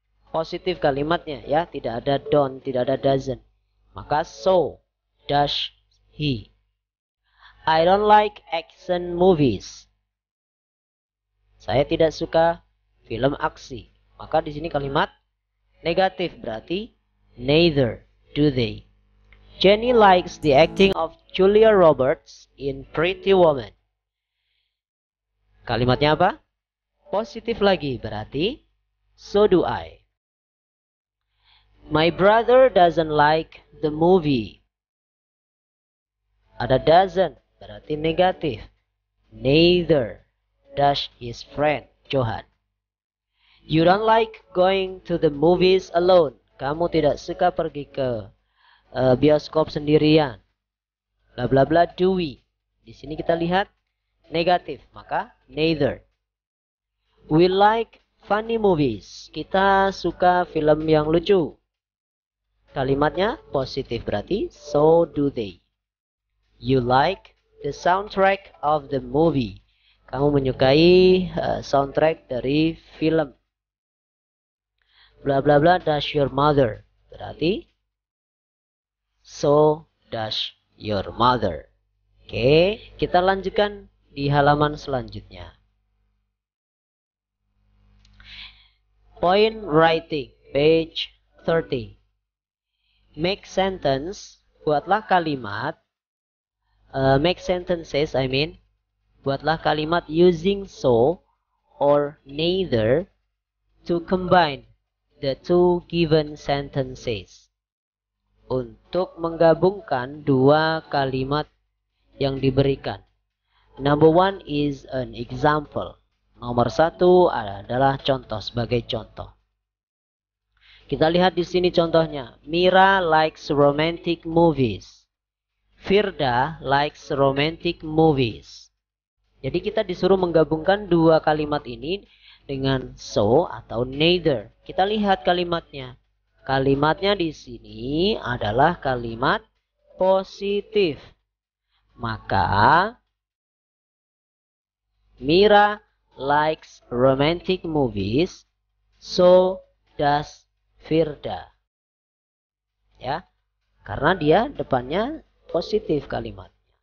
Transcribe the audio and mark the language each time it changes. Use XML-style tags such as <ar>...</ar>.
<id>Positif kalimatnya ya, tidak ada don't, tidak ada doesn't.</id> <en>Maka so does he. I don't like action movies.</en> <id>Saya tidak suka film aksi.</id> <en>Maka di sini kalimat negatif berarti neither do they. Jenny likes the acting of Julia Roberts in Pretty Woman.</en> <id>Kalimatnya apa? Positif lagi berarti</id> <en>so do I. My brother doesn't like the movie.</en> <id>Ada doesn't berarti negatif.</id> <en>Neither does his friend Johan. You don't like going to the movies alone.</en> <id>Kamu tidak suka pergi ke bioskop sendirian. Bla bla bla</id> <en>do we.</en> <id>Di sini kita lihat negatif, maka neither.</id> <en>We like funny movies.</en> <id>Kita suka film yang lucu. Kalimatnya positif berarti</id> <en>so do they. You like the soundtrack of the movie.</en> <id>Kamu menyukai soundtrack dari film.</id> <en>Bla bla bla does your mother. Berarti so does your mother.</en> <id>Oke, kita lanjutkan di halaman selanjutnya.</id> <en>Point writing, page 30. Make sentence,</en> <id>buatlah kalimat.</id> <en>Make sentences,</en> <id>buatlah kalimat</id> <en>using so or neither to combine the two given sentences.</en> <id>Untuk menggabungkan dua kalimat yang diberikan.</id> <en>Number one is an example.</en> <id>Nomor satu adalah contoh, sebagai contoh. Kita lihat di sini contohnya.</id> <en>Mira likes romantic movies. Firda likes romantic movies.</en> <id>Jadi kita disuruh menggabungkan dua kalimat ini dengan so atau neither. Kita lihat kalimatnya. Kalimatnya di sini adalah kalimat positif.</id> <en>Maka Mira likes romantic movies, so does Firda.</en> <id>Ya, karena dia depannya positif kalimatnya.</id>